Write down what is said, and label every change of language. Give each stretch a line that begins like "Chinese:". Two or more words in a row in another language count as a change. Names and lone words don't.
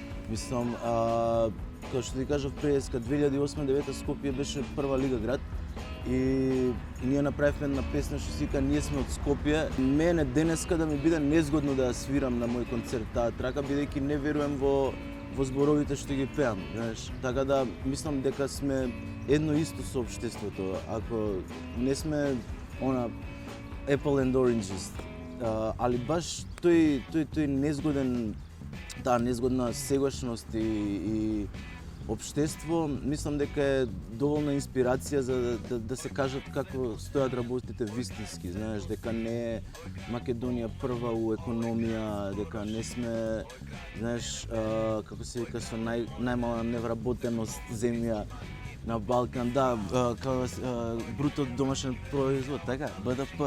Macedonian: Мислам, како што ти кажав преска 2008-2009 Скопје беше прва лига град и ние направивме една песна што сика ние сме од Скопје. Мене денеска да ми биде незгодно да ја свирам на мој концерт таа трака, бидејќи не верувам во зборовите што ги пеам, знаеш. Така да мислам дека сме едно исто со општеството. Ако не сме она
English: apple and oranges,
Macedonian: али баш тој незгоден, таа незгодна сегашност и општество, мислам дека е доволна инспирација за да се кажат како стојат работите вистински, знаеш, дека не е Македонија прва у економија, дека не сме, знаеш, како се вика, со најмала невработеност земја на Балкан, да, бруто домашен производ, така, БДП.